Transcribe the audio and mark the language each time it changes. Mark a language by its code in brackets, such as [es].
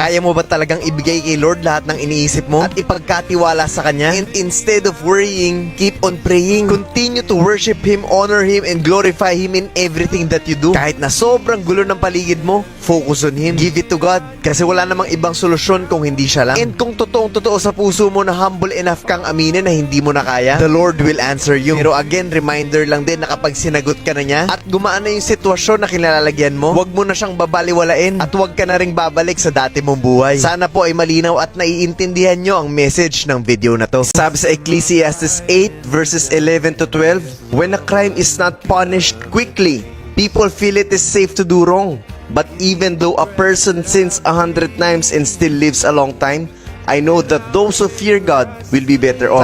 [tl] Kaya mo ba talagang ibigay kay Lord lahat ng iniisip mo at ipagkatiwala sa Kanya? [en] And instead of worrying, keep on praying. Continue to worship Him, honor Him, and glorify Him in everything that you do. [tl] Kahit na sobrang gulo ng paligid mo, [en] focus on Him. Give it to God. [tl] Kasi wala namang ibang solusyon kung hindi siya lang. And kung totoong-totoo sa puso mo na humble enough kang aminin na hindi mo na kaya, [en] the Lord will answer you. [tl] Pero again, reminder lang din na kapag sinagot ka na niya at gumaan na yung sitwasyon na kinalalagyan mo, huwag mo na siyang babaliwalain at huwag ka na ring babalik sa dati mong buhay. Sana po ay malinaw at naiintindihan nyo ang message ng video na to. Sabi sa [en] Ecclesiastes 8 verses 11 to 12, when a crime is not punished quickly, people feel it is safe to do wrong. But even though a person sins 100 times and still lives a long time, I know that those who fear God will be better off.